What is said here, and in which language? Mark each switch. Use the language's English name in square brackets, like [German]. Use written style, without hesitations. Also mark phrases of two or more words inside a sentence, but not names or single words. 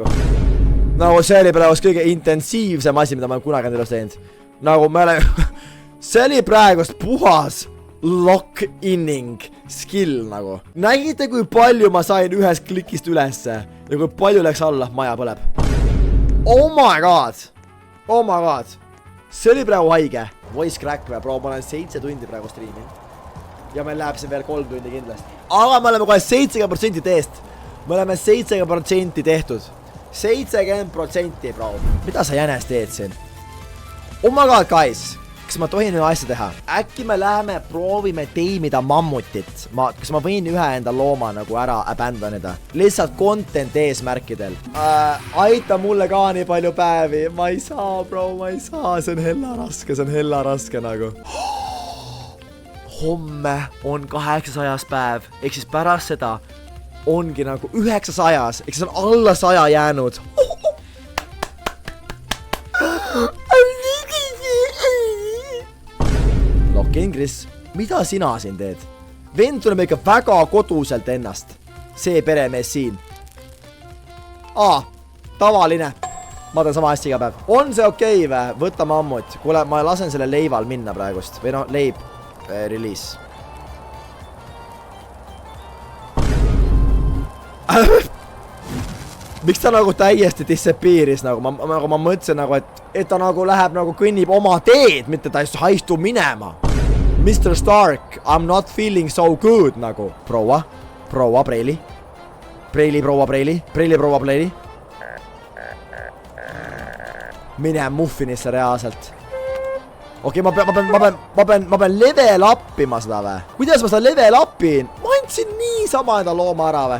[Estonian] Nagu see oli praegu kõige intensiivsem asi, mida ma olen kunagi endale teinud. Nagu me oleme... See oli praegust puhas [English] lock-inning skill [Estonian] nagu. Nägite, kui palju ma sain ühest klikist ülesse ja kui palju läks alla, maja põleb. [English] Oh my god. [Estonian] See oli praegu haige. [English] Voice crack [Estonian] või, bro, ma olen 7 tundi praegu striiminud. Ja meil läheb siin veel 3 tundi kindlasti. Aga me oleme kohe 70% teest. Me oleme 70% tehtud. 70%, bro. Mida sa jänes teed siin? [English] Oh my god, guys. [Estonian] Kas ma tohin ühe asja teha? Äkki me läheme proovime teimida mammutit. Kas ma võin ühe enda looma nagu ära abandonida? Lihtsalt content eesmärkidel. Aita mulle ka nii palju päevi. Ma ei saa, bro, ma ei saa. See on hella raske nagu. Homme on 800 päev, ehk siis pärast seda ongi nagu 900, ehk siis on alla 100 jäänud. Lock-in, Chris, mida sina siin teed? Vend tunneb ikka väga koduselt ennast. See peremees siin. Tavaline. Ma teen sama hästi iga päev. On see okei või? Võta mammut. Kuule, ma lasen selle leival minna praegust. Või no, leib. Release. Miks ta nagu täiesti disappearis nagu? Ma mõtlesin nagu, et ta nagu läheb nagu kõnnib oma teed, mitte ta haistu minema. [English] Mr. Stark, I'm not feeling so good nagu. [Estonian] Proua, Preili. Proua Preili. Mine muffinisse reaalselt. Okei, ma pean level uppima seda või? Kuidas ma seda level uppin? Ma andsin niisama enda looma ära või?